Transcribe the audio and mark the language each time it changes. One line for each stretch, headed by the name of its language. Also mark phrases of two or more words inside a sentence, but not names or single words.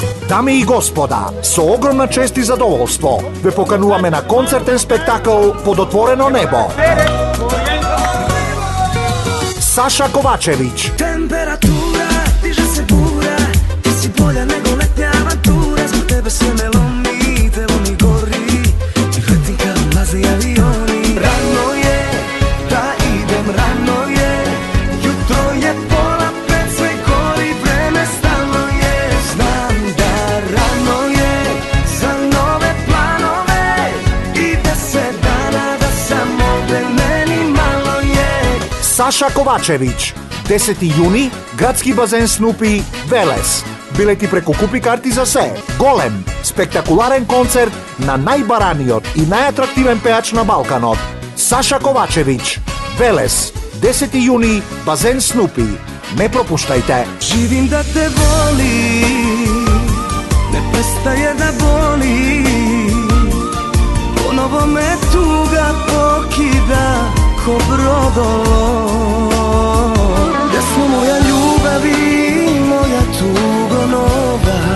Macedonian: Дами и господа, со огромна чест и задоволство ве покануваме на концертен спектакл Под отворено небо.
Serbian: Saša Kovačević. Temperatura diže se bura, ti si bolja nego letnja avantura, zbog tebe sve me lomi, telo mi gori, i letim kao mlazni avioni. Rano je, da idem, rano je, jutro je pola pet, sve gori, vreme stalno je. Znam da rano je, za nove planove, i 10 dana da sam ovde, meni malo je. Saša Kovačević. 10. juni, gradski bazen Snupi,
Macedonian: Велес. Билети преку Купи карти за се. Голем, спектакуларен концерт на најбараниот и најатрактивен пеач на Балканот. Саша Ковачевиć, Велес, 10. јуни, базен Снупи. Не пропуштајте.
Serbian: Živim da te volim, ne prestaje da boli, ponovo me tuga pokida ko brodolo. Gdje smo moja ljubavi, moja tugo nova.